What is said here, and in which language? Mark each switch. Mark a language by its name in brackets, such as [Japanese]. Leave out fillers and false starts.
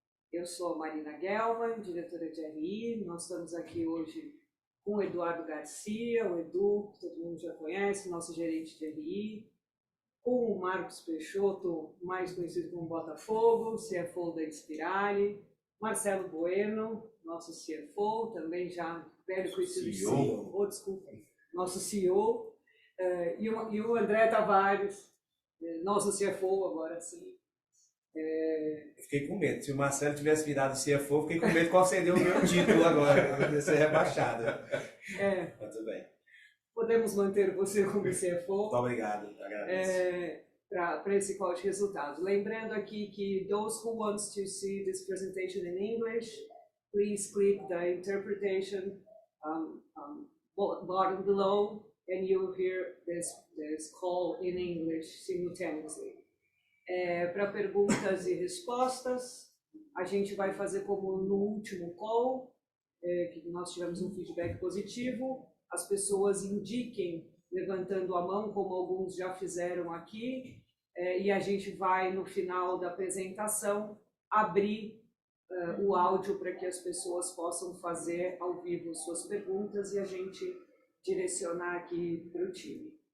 [Portuguese] Eu sou a Marina Gelman, diretora de RI. Nós estamos aqui hoje com o Eduardo Garcia, o Edu, que todo mundo já conhece, nosso gerente de RI, com o Marcos Peixoto, mais conhecido como Botafogo, CFO da Inspirali, Marcelo Bueno, nosso CFO, também já velho conhecido CEO, desculpa, nosso CEO, e o André Tavares, nosso CFO agora sim. Eu fiquei com medo. Se o Marcelo tivesse virado CFO, eu fiquei com medo qual seria o meu título agora. Eu ia ser rebaixado. Mas tudo bem. Podemos manter você como CFO. Muito obrigado, agradeço. Para esse call de resultados. Lembrando aqui que [English] those who want to see this presentation in English, please click the interpretation button below and you will hear this call in English simultaneously. [Portuguese] Para perguntas e respostas, a gente vai fazer como no último call, que nós tivemos um feedback positivo, as pessoas indiquem levantando a mão, como alguns já fizeram aqui, e a gente vai, no final da apresentação, abrir o áudio para que as pessoas possam fazer ao vivo suas perguntas e a gente direcionar aqui para o time.